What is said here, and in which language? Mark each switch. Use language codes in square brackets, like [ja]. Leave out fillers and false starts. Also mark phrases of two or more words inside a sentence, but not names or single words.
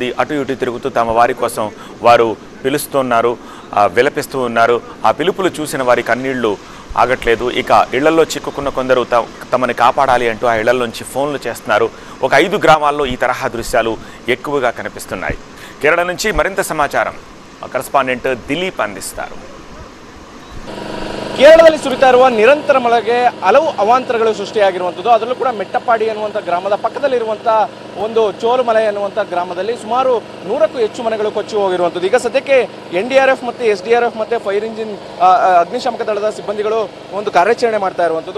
[te] అటు ఇటు తిరుగుతూ తమ వారి కోసం వారు పిలుస్తున్నారు, విలపిస్తూ ఉన్నారు. ఆ పిలుపులు చూసిన వారి కన్నీళ్లు ఆగట్లేదు. ఇక ఇళ్లలో చిక్కుకున్న కొందరు తమని కాపాడాలి అంటూ ఆ ఇళ్లలోంచి ఫోన్లు చేస్తున్నారు. ఒక 5 గ్రామాల్లో ఈ తరహా దృశ్యాలు ఎక్కువగా కనిపిస్తున్నాయి. కేరళ నుంచి మరింత సమాచారం కరెస్పాండెంట్ దిలీప్ అందిస్తారు. [kn] ಕೇರಳದಲ್ಲಿ ಸುರಿತಾ ಇರುವ ನಿರಂತರ ಮಳೆಗೆ ಹಲವು ಅವಾಂತರಗಳು ಸೃಷ್ಟಿಯಾಗಿರುವಂಥದ್ದು. ಅದರಲ್ಲೂ ಕೂಡ ಮೆಟ್ಟಪ್ಪಾಡಿ ಅನ್ನುವಂಥ ಗ್ರಾಮದ ಪಕ್ಕದಲ್ಲಿರುವಂಥ ಒಂದು ಚೋಲುಮಲೆ ಅನ್ನುವಂಥ ಗ್ರಾಮದಲ್ಲಿ ಸುಮಾರು 100ಕ್ಕೂ ಹೆಚ್ಚು ಮನೆಗಳು ಕೊಚ್ಚಿ ಹೋಗಿರುವಂಥದ್ದು. ಈಗ ಸದ್ಯಕ್ಕೆ NDRF ಮತ್ತು SDRF ಮತ್ತು [en] fire engine [kn] ಅಗ್ನಿಶಾಮಕ ದಳದ ಸಿಬ್ಬಂದಿಗಳು ಒಂದು ಕಾರ್ಯಾಚರಣೆ ಮಾಡ್ತಾ ಇರುವಂಥದ್ದು.